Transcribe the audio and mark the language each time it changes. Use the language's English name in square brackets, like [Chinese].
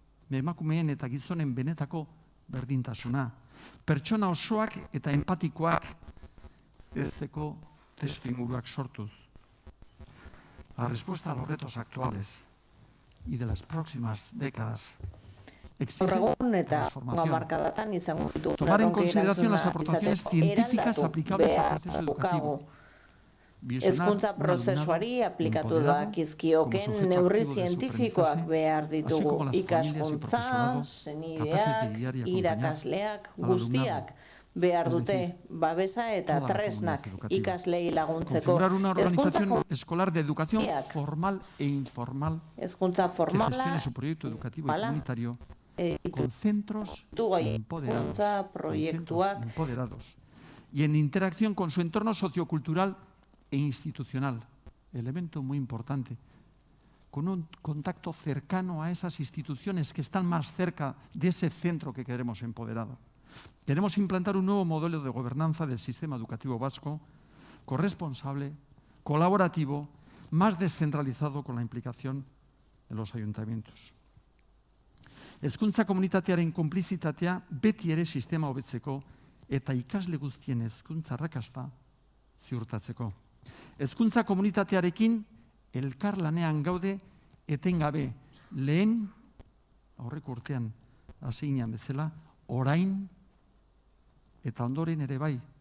[Basque] Emakumeen eta gizonen benetako berdintasuna. Pertsona osoak eta empatikoak hezteko testuinguruak sortuz. [Spanish] La respuesta a los retos actuales y de las próximas décadas exige transformación. Tomar en consideración las aportaciones científicas aplicables al proceso educativo. [Basque] Hezkuntza prozesuari aplikatu dakizkioken neurri zientifikoak behar ditugu. Ikaskuntza, senideak, irakasleak, guztiak behar dute babesa eta tresnak ikaslei laguntzeko. [Spanish] Configurar una organización escolar de educación formal e informal que gestione su proyecto educativo y comunitario con centros empoderados y en interacción con su entorno sociocultural e institucional, elemento muy importante, con un contacto cercano a esas instituciones que están más cerca de ese centro que queremos empoderado. Queremos implantar un nuevo modelo de gobernanza del sistema educativo vasco, corresponsable, colaborativo, más descentralizado con la implicación de los ayuntamientos. [Basque] Hezkuntza komunitatearen konplizitatea beti ere sistema hobetzeko eta ikasle guztien hezkuntza arrakasta ziurtatzeko. Hezkuntza komunitatearekin elkarlanean gaude etengabe lehen aurreko urtean hasi ginen bezala, orain eta ondoren ere bai.